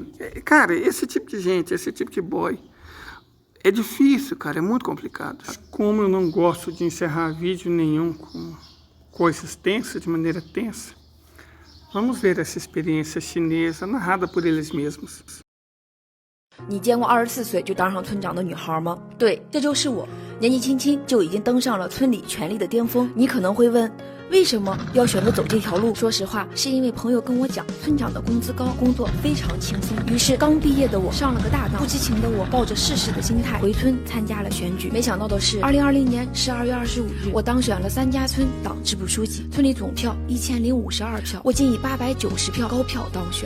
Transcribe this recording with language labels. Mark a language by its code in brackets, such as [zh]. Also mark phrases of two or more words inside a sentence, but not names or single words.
[pt] Cara, esse tipo de gente, esse tipo de boy, é difícil, cara, é muito complicado. Como eu não gosto de encerrar vídeo nenhum com coisas tensas, de maneira tensa, vamos ver essa experiência chinesa narrada por eles mesmos. [zh] 你见过24岁就当上村长的女孩吗？对，这就是我。年纪轻轻就已经登上了村里权力的巅峰。你可能会问，为什么要选择走这条路？说实话，是因为朋友跟我讲，村长的工资高，工作非常轻松。于是刚毕业的我上了个大当，不知情的我抱着试试的心态回村参加了选举。没想到的是，2020年12月25日，我当选了3家村党支部书记，村里总票1052票，我竟以890票高票当选。